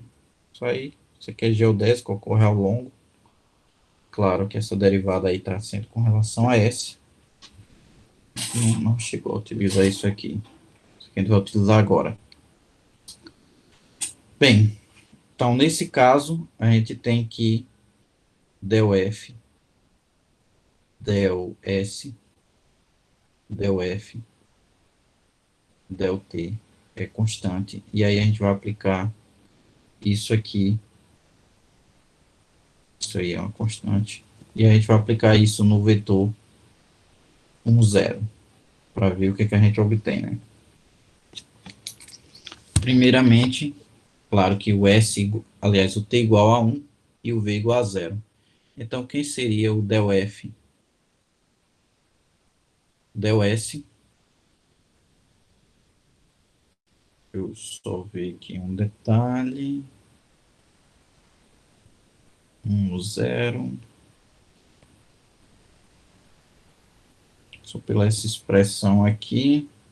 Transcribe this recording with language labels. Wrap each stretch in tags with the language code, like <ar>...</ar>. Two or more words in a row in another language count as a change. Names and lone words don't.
<pt>Isso aqui é geodésico, ocorre ao longo. Claro que essa derivada aí está sendo com relação a S. Não chegou a utilizar isso aqui. Isso aqui a gente vai utilizar agora. Bem, então nesse caso, a gente tem que del F, del S, del F, del T é constante. E aí a gente vai aplicar isso aqui. Isso aí é uma constante. E a gente vai aplicar isso no vetor 1, 0, para ver o que a gente obtém, né? Primeiramente, claro que o S, aliás, o T igual a 1 e o V igual a 0. Então, quem seria o del F? Del S, eu só ver aqui um detalhe. 1, 0. Só pela essa expressão aqui.</pt>